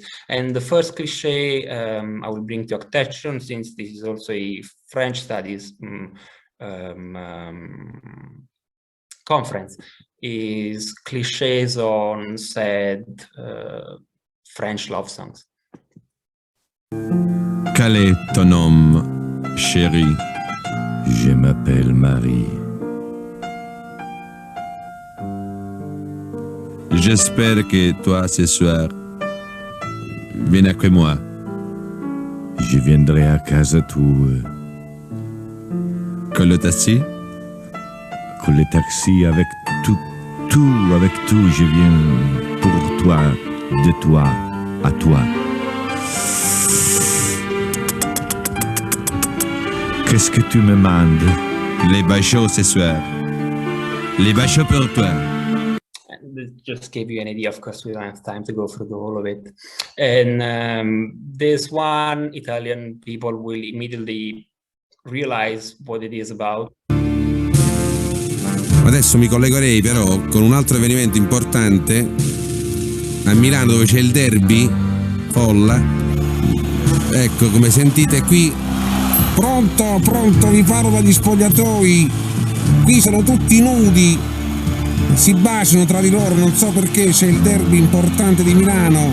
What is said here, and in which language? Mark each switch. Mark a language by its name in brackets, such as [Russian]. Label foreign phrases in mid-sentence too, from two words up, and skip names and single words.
[English] And the first cliche I will bring to attention, since this is also a French studies conference, is cliches on sad French love songs. [French] Quel est ton nom, chérie? Je m'appelle Marie. J'espère que toi, ce soir, viens avec moi. Je viendrai à [Italian] casa tua. Con le taxi? Con le taxi, [French] avec avec tout, je viens pour toi, de toi à toi. Qu'est-ce que tu me demandes? Les bachots ce soir. Les bachots pour toi. [English] This just gave you an idea. Of course, we don't have time to go through the whole of it. And this one, Italian people will immediately realize what it is about. [Italian] Adesso mi collegherei però con un altro avvenimento importante a Milano, dove c'è il derby, folla. Ecco, come sentite qui, pronto, vi parlo dagli spogliatoi, qui sono tutti nudi, si baciano tra di loro, non so perché, c'è il derby importante di Milano.